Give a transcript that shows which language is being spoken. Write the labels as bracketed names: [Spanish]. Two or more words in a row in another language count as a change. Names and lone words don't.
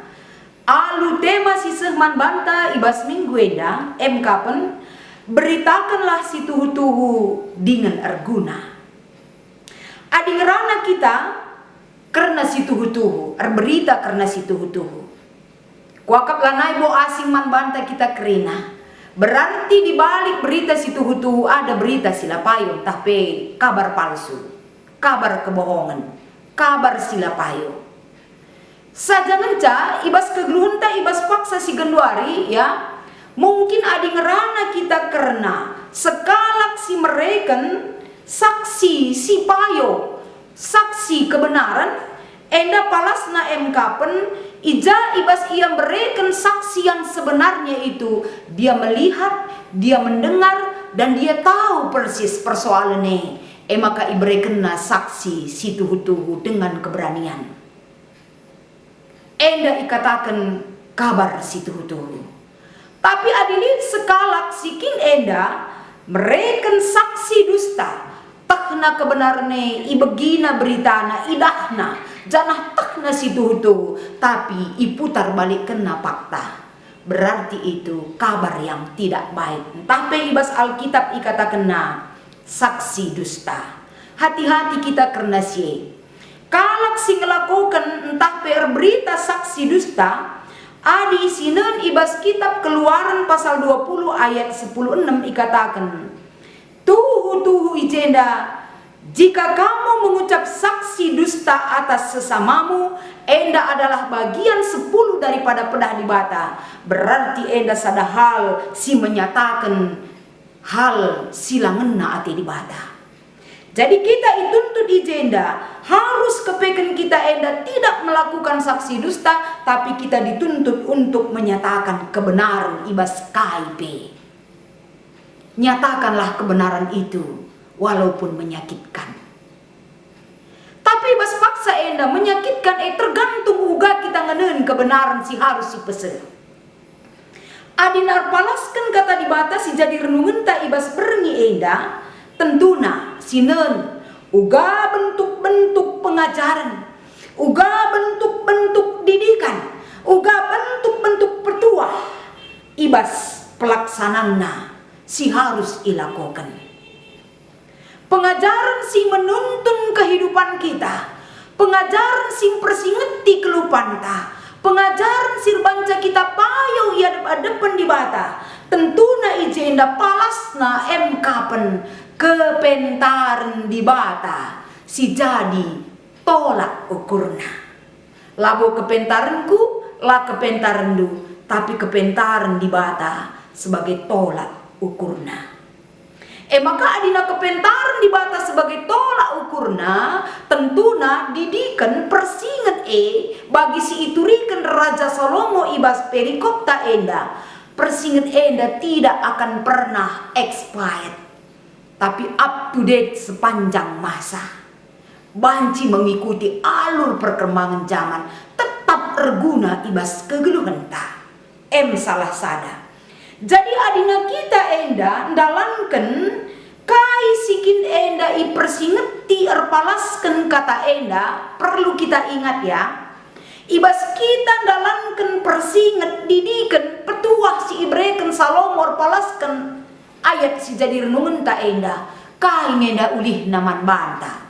[Batak Karo] Alu tema siseh man banta ibas minggu enda. Kapen beritakanlah si tuhu-tuhu dengan erguna. Adi ngerana kita karena si tuhu-tuhu, berita karena si tuhu-tuhu. Kuakap lanai bo asing man banta kita kerina. [Indonesian] Berarti di balik berita [Batak Karo] si tuhu-tuhu [Indonesian] ada berita silapayo, tapi kabar palsu, kabar kebohongan, kabar silapayo. [Batak Karo] Saja ngenca ibas kegeluhenta ibas paksa si genduari ya. Mungkin adi ngerana kita karena sekalak si mereken saksi si payo. Saksi kebenaran enda palasna kapen ija ibas ia mereken saksi [Indonesian] yang sebenarnya itu dia melihat, dia mendengar dan dia tahu persis persoalannya. [Batak Karo] Maka iberekenna saksi si tuhu-tuhu dengan keberanian. Enda ikatakan kabar si tuhu-tuhu. Tapi adilit sekalak sikin enda mereken saksi dusta. Takna kebenarne ibegina beritana idahna janah takna si tuhu tapi iputar balik kena fakta. [Indonesian] Berarti itu kabar yang tidak baik. [Batak Karo] Tapi ibas Alkitab ikata kena saksi dusta. Hati-hati kita karena si kalak si ngelakukan entah per berita saksi dusta. Adi sinen ibas kitab Keluaran pasal 20 ayat 10:6 ikatakan. Tuhu ijenda, [Indonesian] jika kamu mengucap saksi dusta atas sesamamu, enda adalah bagian 10 daripada [Batak Karo] pedah di bata. Berarti enda sada hal si menyatakan hal silangena ati di bata. [Indonesian] Jadi kita dituntut ijenda harus [Batak Karo] kepeken kita enda [Indonesian] tidak melakukan saksi dusta, tapi kita dituntut untuk menyatakan kebenaran ibas KIP. Nyatakanlah kebenaran itu walaupun menyakitkan. [Batak Karo] Tapi ibas paksa enda menyakitkan tergantung uga kita ngenen kebenaran si harus si pesen. Adinar palaskan kata dibatasi jadi renungan tak ibas berngi enda tentuna sinen uga bentuk-bentuk pengajaran, uga bentuk-bentuk didikan, uga bentuk-bentuk petuah ibas pelaksanana si harus ilakokan. Pengajaran si menuntun kehidupan kita, pengajaran si persingeti kelupanta, pengajaran si banca kita payo ia depan di bata, tentuna ijenda palasna kapen kepentaran di bata si jadi tolak ukurna. Labo kepentaranku lah kepentarandu, tapi kepentaran di bata sebagai tolak ukurna. Maka adina kepentaran di bata sebagai tolak ukurna, tentuna didikan persinget bagi si iturikan Raja Salomo ibas perikop ta enda. Persinget enda [Indonesian] tidak akan pernah expired, tapi [English] up to date [Indonesian] sepanjang masa. Banci mengikuti alur perkembangan zaman, [Batak Karo] tetap erguna ibas kegeluhan ta. Salah sada. Jadi adina kita enda ndalanken kai sikin enda i persingeti erpalasken kata enda, perlu kita ingat ya. Ibas kita ndalanken persinget didikan petuah si ibreken Salomo erpalasken ayat si jadi renungan ta enda kai ngenda ulih naman banta.